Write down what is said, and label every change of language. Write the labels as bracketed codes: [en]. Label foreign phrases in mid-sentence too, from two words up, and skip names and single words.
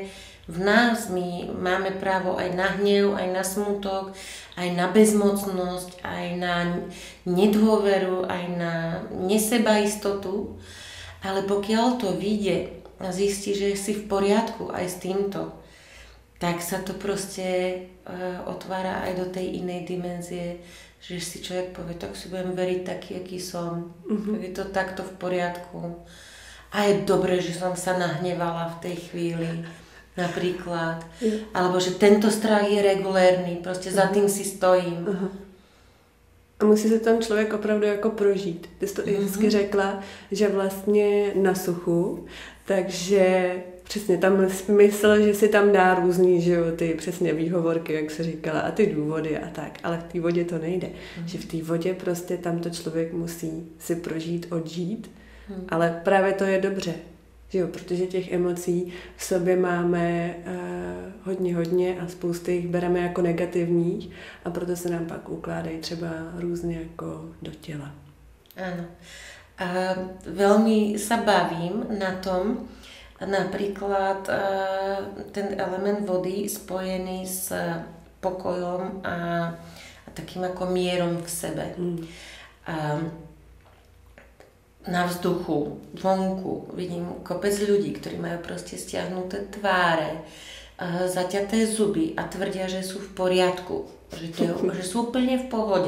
[sk] v nás, my máme právo aj na hnev, aj na smutok, aj na bezmocnosť, aj na nedôveru, aj na nesebaistotu, ale pokiaľ to vyjde a zistí, že si v poriadku aj s týmto, tak sa to proste otvára aj do tej inej dimenzie, že si človek povie, tak si budem veriť taký, aký som. Je to takto v poriadku. A je dobré, že som sa nahnevala v tej chvíli, napríklad. Alebo že tento strach je regulérny, prostě za tým si stojím. [cs] A musí se tam člověk opravdu jako prožít. Ty jsi to i hezky řekla, že vlastně na suchu, takže přesně tam mysl, že si tam dá různý, že jo, ty přesně výhovorky, jak se říkala, a ty důvody a tak, ale v té vodě to nejde. Že v té vodě prostě tam to člověk musí si prožít, odžít, ale právě to je dobře, že jo, protože těch emocí v sobě máme hodně a spoustu jich bereme jako negativních a proto se nám pak ukládají třeba různě jako do těla. [sk] Áno. A veľmi sa bavím na tom, napríklad ten element vody spojený s pokojom a takým ako mierom v sebe. Na vzduchu, vonku vidím kopec ľudí, ktorí majú proste stiahnuté tváre, zaťaté zuby a tvrdia, že sú v poriadku, že sú úplne v pohode.